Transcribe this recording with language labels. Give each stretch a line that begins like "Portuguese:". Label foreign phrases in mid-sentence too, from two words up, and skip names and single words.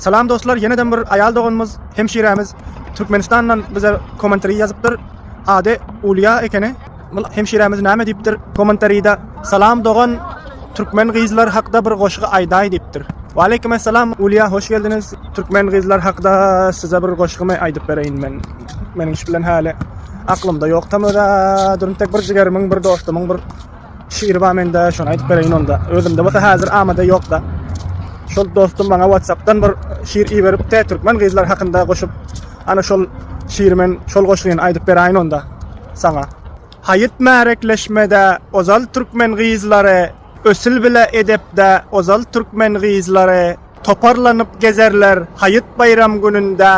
Turkmen: Salam dostlar, yeniden bir ayal doğanımız, hemşiremiz Türkmenistan'dan bize komentari yazıptır. Adı Uliya ekeni. Hemşiremiz näme diptir? Komentarida salam doğan Türkmen gizler hakda bir goşgy ayday diptir. Wa aleykum assalam Uliya, hoş geldiniz. Türkmen gizler hakda size bir goşgymy aydyp bereyin men. Mening iş bilen hali aklımda yok tamada. Durun tek bir jigerimiň, bir dostumyň bir şiiri bar mende, şonu aydyp bereyin onda. Özümde bolsa hazır amada yok da. Şol dostum bana WhatsApp'tan bir şiir iberip de Türkmen gizler hakynda goşup ana şol şiirimen şol goşgyny aydyp bereyin onda sana. Hayıt märekleşmede ozal Türkmen gizlary, ösül bile edepde ozal Türkmen gizlary toparlanıp gezerler hayıt bayram gününde.